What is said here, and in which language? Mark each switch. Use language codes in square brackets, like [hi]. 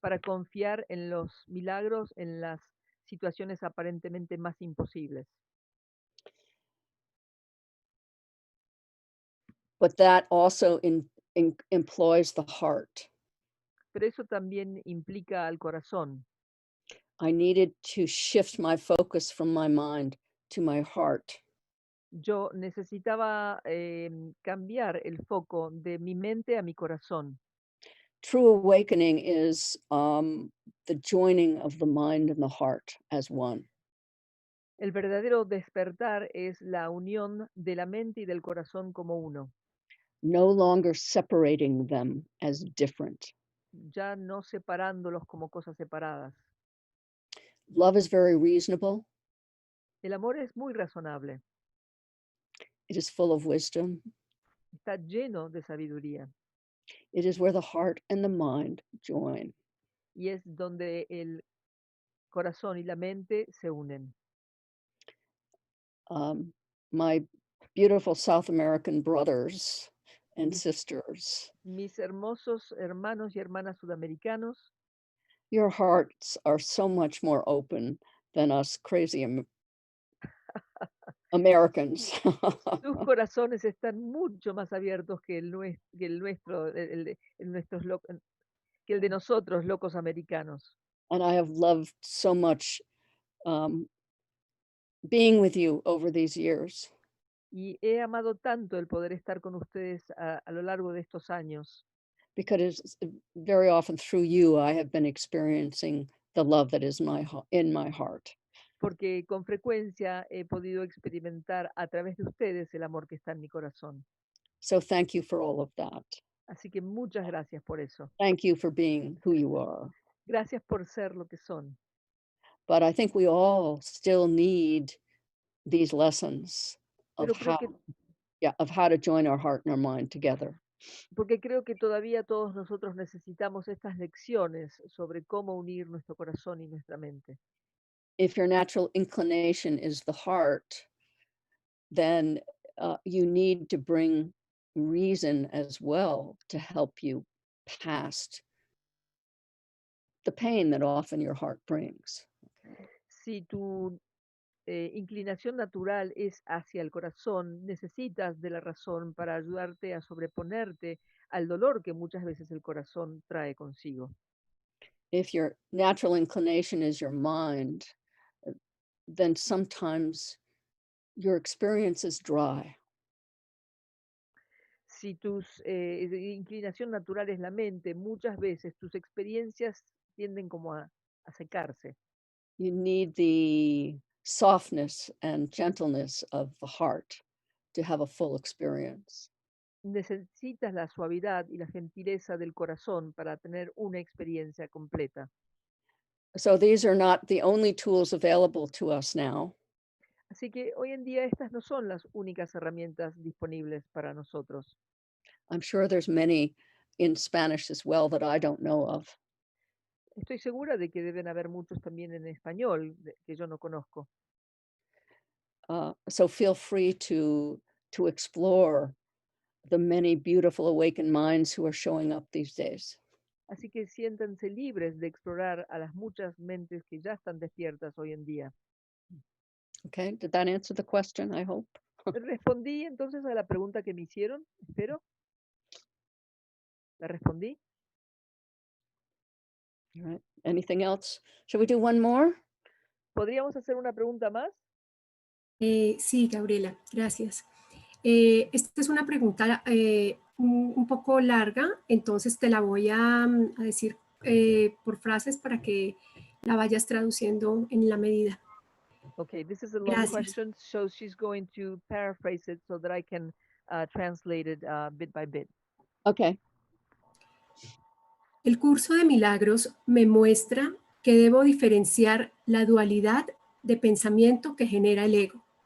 [es] para confiar en los milagros en las situaciones aparentemente más imposibles. [en] But that also employs the heart. [es] Pero eso también implica al corazón. [en] I needed to shift my focus from my mind to my heart. [es] Yo necesitaba cambiar el foco de mi mente a mi corazón. [en] True awakening is the joining of the mind and the heart as one. [es] El verdadero despertar es la unión de la mente y del corazón como uno, [en] No longer separating them as different. [es] ya no separándolos como cosas separadas. [en] Love is very reasonable. [es] El amor es muy razonable, [en] It is full of wisdom. [es] está lleno de sabiduría [en] It is where the heart and the mind join. [es] y es donde el corazón y la mente se unen. [en] My beautiful South American brothers and [es] Mis- [en] sisters, [es] Mis hermosos hermanos y hermanas sudamericanos, [en] your hearts are so much more open than us crazy Americans. [es] sus corazones están mucho más abiertos que el nuestro, que el de nosotros, locos americanos. [en] And I have loved so much being with you over these years. [es] Y he amado tanto el poder estar con ustedes a lo largo de estos años, [en] Because it's very often through you, I have been experiencing the love that is in my heart. [es] porque con frecuencia he podido experimentar a través de ustedes el amor que está en mi corazón. [en] So thank you for all of that. [es] Así que muchas gracias por eso. [en] Thank you for being who you are. [es] Gracias por ser lo que son. [en] But I think we all still need these lessons of [es] Pero creo [en] of how to join our heart and our mind together. [es] porque creo que todavía todos nosotros necesitamos estas lecciones sobre cómo unir nuestro corazón y nuestra mente. [en] If your natural inclination is the heart, then you need to bring reason as well to help you past the pain that often your heart brings. [es] Si tu inclinación natural es hacia el corazón, necesitas de la razón para ayudarte a sobreponerte al dolor que muchas veces el corazón trae consigo. [en] If your natural inclination is your mind, then sometimes your experience is dry. [es] Si tu inclinación natural es la mente, muchas veces tus experiencias tienden como a secarse. [en] You need the softness and gentleness of the heart to have a full experience. [es] Necesitas la suavidad y la gentileza del corazón para tener una experiencia completa. [en] So these are not the only tools available to us now. [es] Así que hoy en día estas no son las únicas herramientas disponibles para nosotros. [en] I'm sure there's many in Spanish as well that I don't know of. [es] Estoy segura de que deben haber muchos también en español que yo no conozco. [en] So feel free to explore the many beautiful awakened minds who are showing up these days. [es] Así que siéntanse libres de explorar a las muchas mentes que ya están despiertas hoy en día. [en] Okay, did that answer the question, I hope? [es] ¿Respondí entonces a la pregunta que me hicieron? Espero. ¿La respondí? [en] All right. Anything else? Should we do one more? [es] ¿Podríamos hacer una pregunta más? Sí, Gabriela, gracias. Esta es una pregunta un poco larga, entonces te la voy a decir por frases para que la vayas traduciendo en la medida. [en] Okay, this is a long [es] Gracias. [en] question, so she's going to paraphrase it so that I can translate it bit by bit. Okay. [es] El curso de milagros me muestra que debo diferenciar la dualidad de pensamiento que genera el ego.